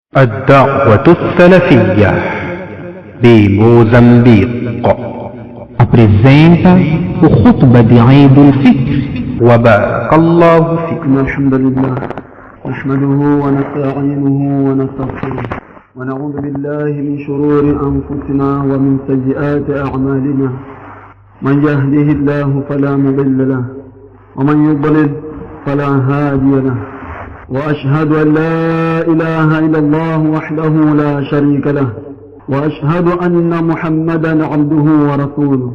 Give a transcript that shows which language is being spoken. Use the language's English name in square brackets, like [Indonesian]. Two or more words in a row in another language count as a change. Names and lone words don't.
[Arabic] الدعوة السلفية بموزمبيق [Portuguese] apresenta o khutbah de Eid al-Fitr. [Arabic] وبارك الله فيك. إن الحمد لله نحمده ونستعينه ونستغفره ونعوذ بالله من شرور أنفسنا ومن سيئات أعمالنا. من يهده الله فلا مضل له ومن يضلل فلا هادي له، وأشهد أن لا إله إلا الله وحده لا شريك له، وأشهد أن محمدا عبده ورسوله.